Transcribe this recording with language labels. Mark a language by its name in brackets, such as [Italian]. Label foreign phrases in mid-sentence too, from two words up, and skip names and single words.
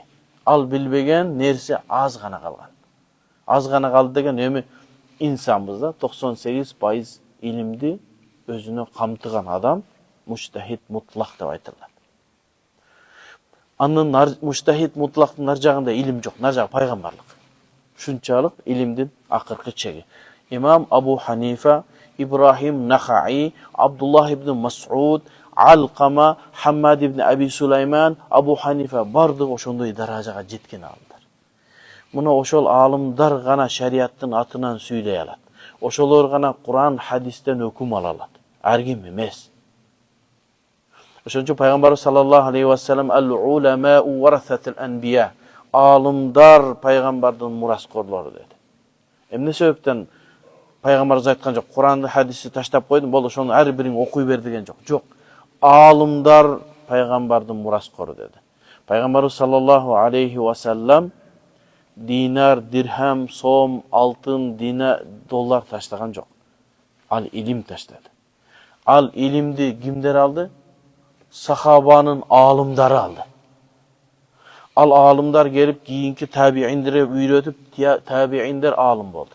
[Kyrgyz] Ал билбеген нерсе аз гана калган. Аз гана калды деген эми инсанбыз да, 98% илимди өзүнө камтыган адам [Arabic] مجتهد مطلق [Kyrgyz] деп айтылат. Анын муштахид мутлактын нар жагында илим жок, нар жагы пайгамбарлык. Ушунчалык илимдин акыркы чеги. Имам Абу Ханифа, Ибрахим Нахаи, Абдуллах ибн Мас'уд, Алкама, Хаммад ибн Аби Сулайман, Абу Ханифа бардыгы ошондой даражага жеткен алымдар. Муну ошол алымдар гана шариаттын атынан сүйлөй алат. Ошолор гана Куран, хадистен өкүм ала алат. Ар ким эмес. Ошончо пайгамбарыбыз [Arabic] صلى الله عليه وسلم العلماء ورثة الأنبياء. [Kyrgyz] Алымдар пайгамбардын мураскорлору деди. Эмне себептен пайгамбарыбыз айткан жок, Куранды, хадисти таштап койдум, болду ошону ар бириң окуй бер деген жок. Жок. Алымдар пайгамбардын мураскору деди. Пайгамбарыбыз [Arabic] صلى الله عليه وسلم [Kyrgyz] динар, дирхам, сом, алтын, доллар таштаган жок. Ал илим таштады. Ал илимди кимдер алды? Сахабанын алымдары алды. Ал алымдар келип кийинки табииндерге үйрөтүп, табииндер алым болду.